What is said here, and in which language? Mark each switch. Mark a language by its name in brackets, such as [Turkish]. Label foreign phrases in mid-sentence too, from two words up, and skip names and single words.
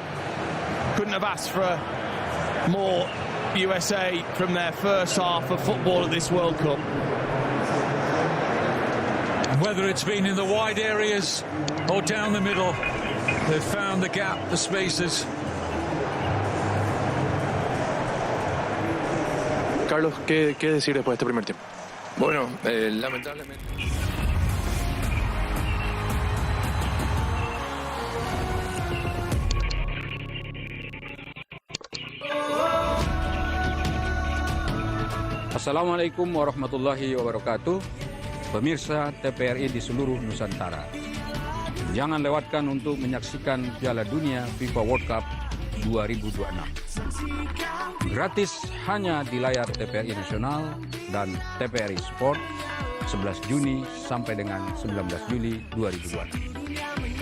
[English] Couldn't have asked for more USA from their first half of football at this World Cup. Whether it's been in the wide areas or down the middle, they've found the gap, the spaces. [Spanish] Carlos, ¿qué decir después de este primer tiempo? Bueno, lamentablemente. [Arabic] السلام عليكم ورحمة الله وبركاته. [Indonesian] Pemirsa TPRI di seluruh Nusantara, jangan lewatkan untuk menyaksikan Piala Dunia FIFA World Cup 2026. Gratis hanya di layar TPRI Nasional dan TPRI Sport 11 Juni sampai dengan 19 Juli 2026.